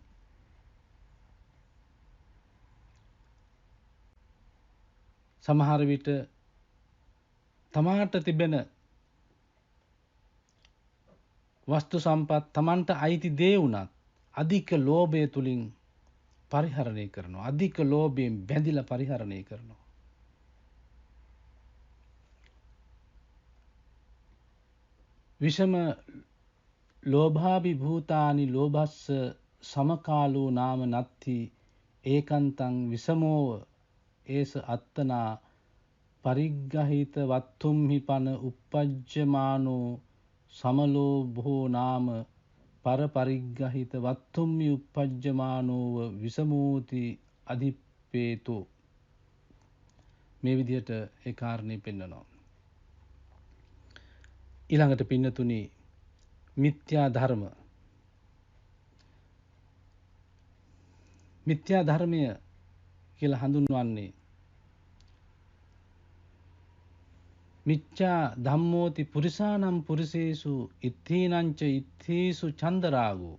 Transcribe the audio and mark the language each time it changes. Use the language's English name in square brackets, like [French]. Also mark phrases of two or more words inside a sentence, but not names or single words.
[Sinhala] සමහර විට තමාට තිබෙන වස්තු සම්පත් තමන්ට අයිති දේ වුණත් අධික ලෝභය තුලින් පරිහරණය කරනවා. අධික ලෝභයෙන් බැඳිලා පරිහරණය කරනවා. [Pali] විෂම ලෝභාභිභූතානි ලෝභස්ස සමකාලෝ නාම නත්ති ඒකන්තං විසමෝව ඒස අත්තනා පරිග්ගහිත වත්තුම්හි පන uppajjamaano සමලෝභෝ නාම පරපරිග්ගහිත වත්තුම්හි uppajjamaanෝව විසමෝති අධිප්පේතෝ. [Sinhala] මේ විදිහට ඒ කාරණේ පෙන්වනවා. ඊළඟට පින්නතුනි මිත්‍යා ධර්ම. මිත්‍යා ධර්මය කියලා හඳුන්වන්නේ [Pali] මිච්ඡා ධම්මෝති පුරිසානම් පුරිසේසු ඉත්තීනංච ඉත්තීසු චන්දරාගෝ.